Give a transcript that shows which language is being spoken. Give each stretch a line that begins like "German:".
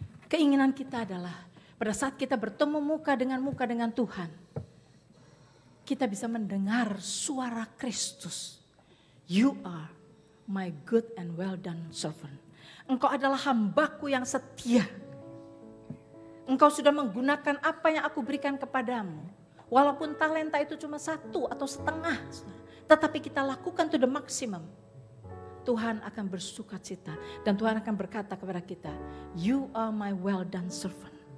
Indonesian: Keinginan kita adalah pada saat kita bertemu muka dengan Tuhan, kita bisa mendengar suara Kristus.
English: You are my good and well done servant.
Indonesian: Engkau adalah hambaku yang setia. Engkau sudah menggunakan apa yang aku berikan kepadamu. Walaupun talenta itu cuma 1 atau setengah, tetapi kita lakukan
English: to the maximum.
Indonesian: Tuhan akan bersukacita dan Tuhan akan berkata kepada kita,
English: you are my well done servant.